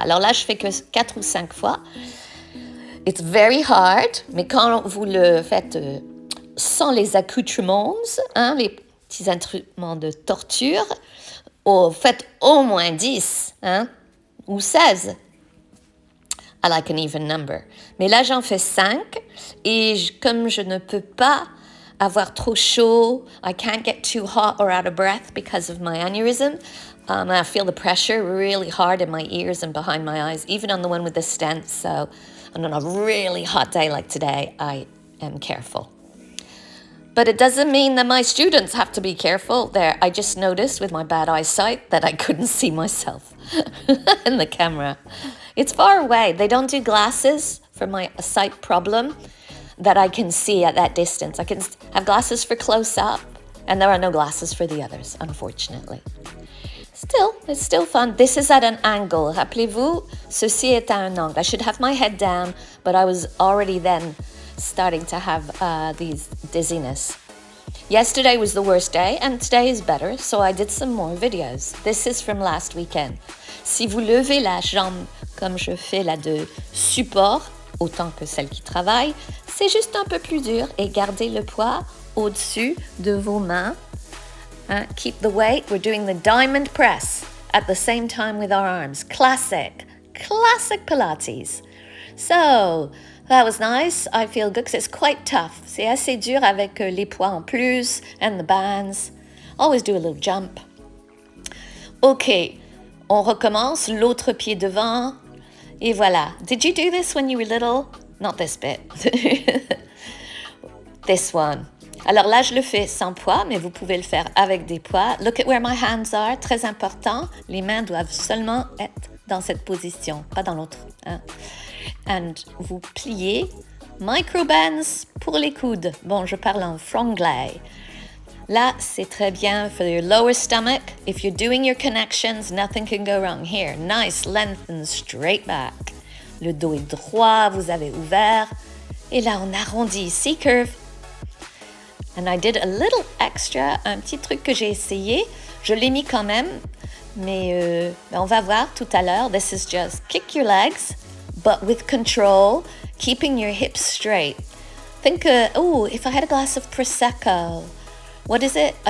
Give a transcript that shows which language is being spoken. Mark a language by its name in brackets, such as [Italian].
[French] Alors là, je fais que 4 ou 5 fois. [English] It's very hard, [French] mais quand vous le faites sans les accoutrements, hein, les petits instruments de torture, faites au moins 10 hein, ou 16. [English] I like an even number. [French] Mais là, j'en fais 5 et comme je ne peux pas avoir trop chaud, [English] I can't get too hot or out of breath because of my aneurysm. I feel the pressure really hard in my ears and behind my eyes, even on the one with the stent. So on a really hot day like today, I am careful. But it doesn't mean that my students have to be careful. There, I just noticed with my bad eyesight that I couldn't see myself in the camera. It's far away. They don't do glasses for my sight problem that I can see at that distance. I can have glasses for close up, and there are no glasses for the others, unfortunately. Still, it's still fun. This is at an angle. [French] Rappelez-vous, ceci est à un angle. [English] I should have my head down, but I was already then starting to have these dizziness. Yesterday was the worst day, and today is better, so I did some more videos. This is from last weekend. [French] Si vous levez la jambe comme je fais là de support, autant que celle qui travaille, c'est juste un peu plus dur et gardez le poids au-dessus de vos mains. [English] Keep the weight. We're doing the diamond press at the same time with our arms. Classic Pilates. So, that was nice. I feel good because it's quite tough. [French] C'est assez dur avec les poids en plus [English] and the bands. Always do a little jump. Ok, [French] on recommence. L'autre pied devant. Et voilà. [English] Did you do this when you were little? Not this bit. This one. Alors là, je le fais sans poids, mais vous pouvez le faire avec des poids. Look at where my hands are. [French] Très important. Les mains doivent seulement être dans cette position, pas dans l'autre. Hein. And vous pliez. Microbands pour les coudes. Bon, je parle en franglais. Là, c'est très bien [English] for your lower stomach. If you're doing your connections, nothing can go wrong. Here, nice, lengthen, straight back. [French] Le dos est droit, vous avez ouvert. Et là, on arrondit, C-curve. [English] And I did a little extra, [French] un petit truc que j'ai essayé. Je l'ai mis quand même, mais on va voir tout à l'heure. [English] This is just kick your legs, but with control, keeping your hips straight. Think, if I had a glass of Prosecco, what is it?